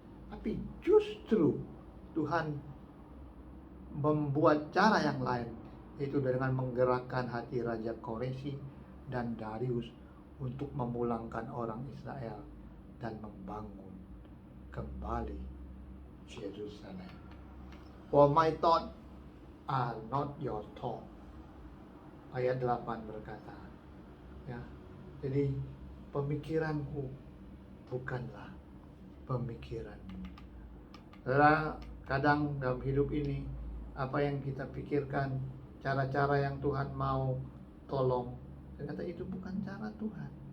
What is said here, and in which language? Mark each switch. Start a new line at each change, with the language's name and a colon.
Indonesian: Tapi justru Tuhan membuat cara yang lain, yaitu dengan menggerakkan hati Raja Koreshi dan Darius untuk memulangkan orang Israel dan membangun kembali Yerusalem.
English: For my thoughts are not your thoughts.
Indonesian: Ayat 8 berkata, ya. Jadi pemikiranku bukanlah pemikiranmu. Saudara, kadang dalam hidup ini apa yang kita pikirkan, cara-cara yang Tuhan mau tolong, ternyata itu bukan cara Tuhan.